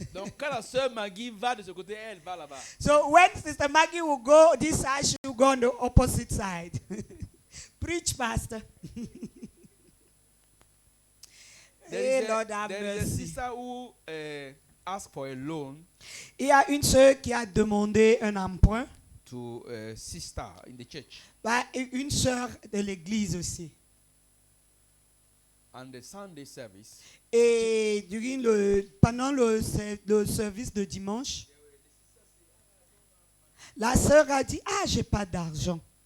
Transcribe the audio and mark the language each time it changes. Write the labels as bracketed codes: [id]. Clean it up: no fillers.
[fr] Donc quand la sœur Maggie va de ce côté, elle va là-bas. [en] So when Sister Maggie will go this side, she will go on the opposite side. Preach, Pastor. Hey, Lord have there is a mercy. sister who asked for a loan [fr] Il y a une sœur qui a demandé un emprunt. [en] to a sister in the church. [fr] Bah, et une sœur de l'église aussi. [en] And the Sunday service, [fr] Et pendant le service de dimanche, la sœur a dit, ah, j'ai pas d'argent.